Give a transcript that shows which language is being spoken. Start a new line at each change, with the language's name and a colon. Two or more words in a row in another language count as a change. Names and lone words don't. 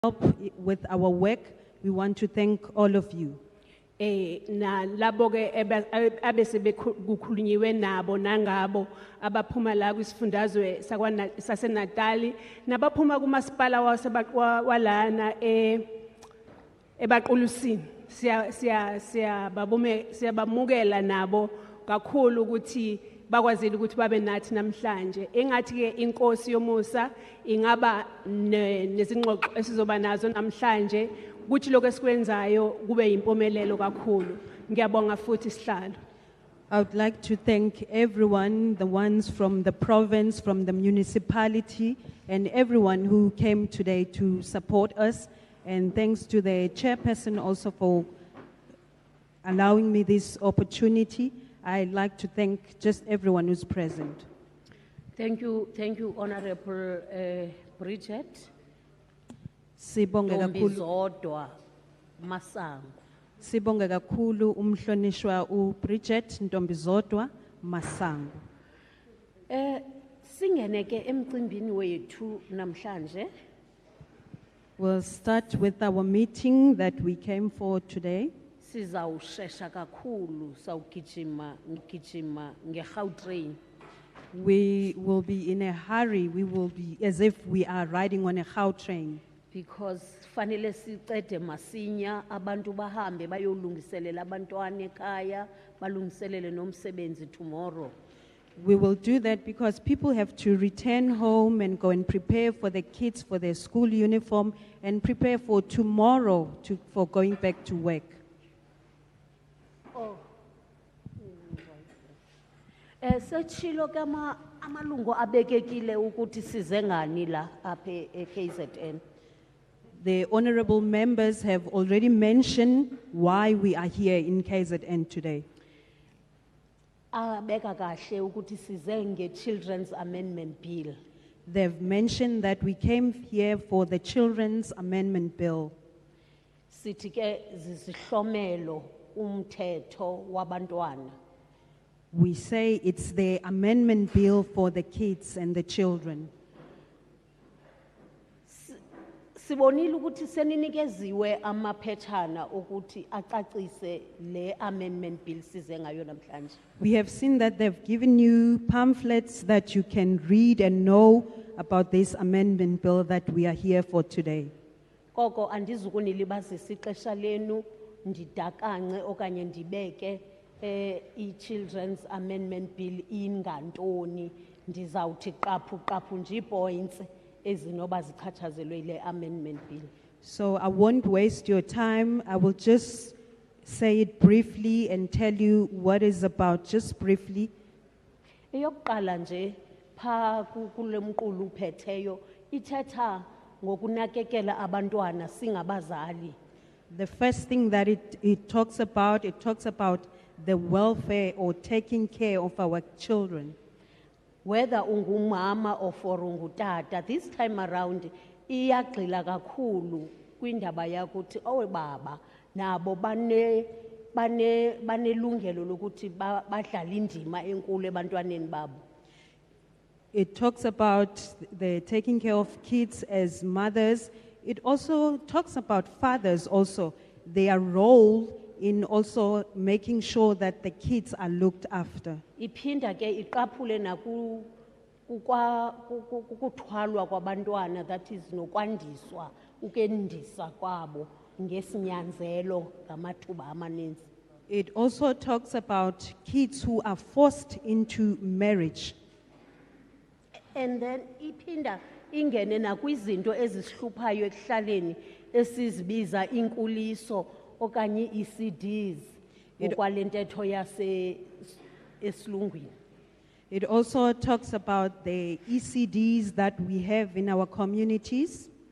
English: help with our work, we want to thank all of you.
Zulu: Na labo ke abese bekukhulunyiwe nabo nangabo abaphuma la kwisifundazwe saseNatali nabaphuma kumasipala walana eBaqulusi siyabamukela nabo kakhulu ukuthi bakwazile ukuthi babe nathi namhlanje engathi ke inkosi yomusa ingaba nezingxoxo esizoba nazo namhlanje ukuthi lokho esikwenzayo kube impomelelo kakhulu ngiyabonga futhi sihlalo.
English: I would like to thank everyone, the ones from the province, from the municipality, and everyone who came today to support us. And thanks to the chairperson also for allowing me this opportunity. I'd like to thank just everyone who's present. Thank you, Honorable Bridget.
Zulu: Sibonge kakhulu. Ntombizodwa Masango. Sibonge kakhulu umhlonishwa uBridget Ntombizodwa Masango. Singene ke emcimbini wethu namhlanje.
English: We'll start with our meeting that we came for today.
Xhosa: Sizawushesha kakhulu sawugijima ngeGautrain.
English: We will be in a hurry. We will be as if we are riding on a Gautrain.
Xhosa: Because fanele sicede masinya abantu bahambe bayolungiselela abantwana ekhaya balungiselele nomsebenzi tomorrow.
English: We will do that because people have to return home and go and prepare for the kids for their school uniform and prepare for tomorrow for going back to work. Oh.
Xhosa: Sechilo kama amalungu abekekile ukuthi size ngani la apha eKZN.
English: The honorable members have already mentioned why we are here in KZN today.
Zulu: Abeka kahle ukuthi size ngeChildren's Amendment Bill.
English: They've mentioned that we came here for the Children's Amendment Bill.
Xhosa: Sithi ke zisihlomelo umthetho wabantwana.
English: We say it's the amendment bill for the kids and the children.
Xhosa: Sibonile ukuthi seninikeziwe amaphethana ukuthi acacise le
English: amendment bill
Xhosa: size ngayo namhlanje.
English: We have seen that they've given you pamphlets that you can read and know about this amendment bill that we are here for today.
Xhosa: Koko andizukunilibazisa ixesha lenu ndidakance okanye ndibeke i-Children's
English: Amendment Bill
Xhosa: ingantoni ndizawuthi qaphu nje points ezinoba zichatshazelwe ile amendment bill.
English: So I won't waste your time. I will just say it briefly and tell you what it's about, just briefly.
Xhosa: Eyokuqala nje pha kule mqulu uphetheyo ithetha ngokunakekela abantwana singabazali.
English: The first thing that it talks about the welfare or taking care of our children.
Xhosa: Whether ungumama
English: or for
Xhosa: ungutata,
English: this time around
Xhosa: iyagxila kakhulu kwindaba yakuthi baba nabo banelungelo lokuthi badlala indima enkulu ebantwaneni babo.
English: It talks about the taking care of kids as mothers. It also talks about fathers also, their role in also making sure that the kids are looked after.
Xhosa: Iphinda ke iqaphule kukuthwalwa kwabantwana,
English: that is
Xhosa: nokwandiswa ukendisa kwabo ngesinyanzelo ngamathuba amaninzi.
English: It also talks about kids who are forced into marriage. And then
Xhosa: iphinda ingene nakwizinto ezisihluphayo ekuhlaleni esizibiza inkuliso okanye ECDs ngokwalentetho esilungwini.
English: It also talks about the ECDs that we have in our communities.